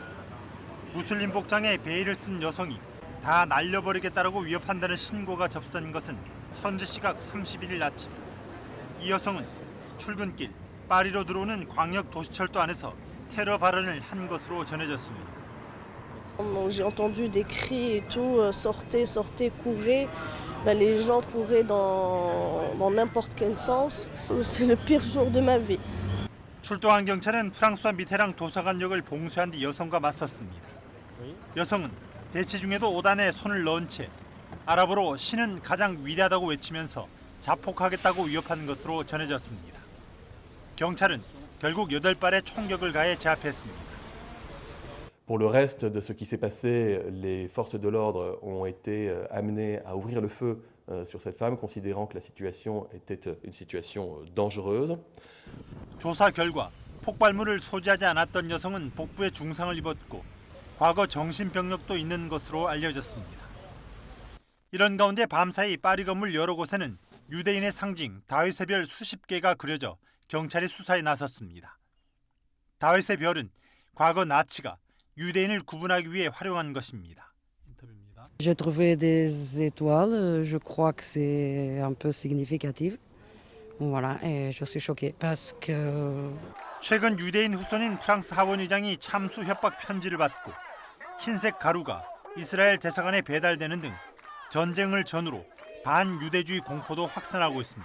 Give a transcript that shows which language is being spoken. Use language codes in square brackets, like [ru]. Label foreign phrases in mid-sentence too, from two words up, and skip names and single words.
[ko] 무슬림 복장에 베일을 쓴 여성이 다 날려버리겠다라고 위협한다는 신고가 접수된 것은 현지 시각 31일 아침. 이 여성은 출근길 파리로 들어오는 광역 도시철도 안에서 테러 발언을 한 것으로 전해졌습니다. [fr] J'ai entendu des cris et tout, sortez, sortez, courez. Les gens couraient dans n'importe quel sens. C'est le pire jour de ma vie. [ko] 출동한 경찰은 프랑스와 미테랑 도서관역을 봉쇄한 뒤 여성과 맞섰습니다. 여성은 대치 중에도 오단에 손을 넣은 채 아랍어로 신은 가장 위대하다고 외치면서 자폭하겠다고 위협한 것으로 전해졌습니다. 경찰은 결국 8발의 총격을 가해 제압했습니다. [fr] Pour le reste de ce qui s'est passé, les forces de l'ordre ont été amenées à ouvrir le feu sur cette femme, considérant que la situation était une situation dangereuse. [ko] 조사 결과 폭발물을 소지하지 않았던 여성은 복부에 중상을 입었고 과거 정신병력도 있는 것으로 알려졌습니다. 이런 가운데 밤사이 파리 건물 여러 곳에는 유대인의 상징 다윗의 별 수십 개가 그려져 경찰이 수사에 나섰습니다. 다윗의 별은 과거 나치가 유대인을 구분하기 위해 활용한 것입니다. [fr] J'ai trouvé des étoiles, je crois que c'est un peu significatif. Voilà, et je suis choquée parce que [ko] 최근 유대인 후손인 프랑스 하원 의장이 참수 협박 편지를 받고 흰색 가루가 이스라엘 대사관에 배달되는 등 전쟁을 전후로 반유대주의 공포도 확산하고 있습니다.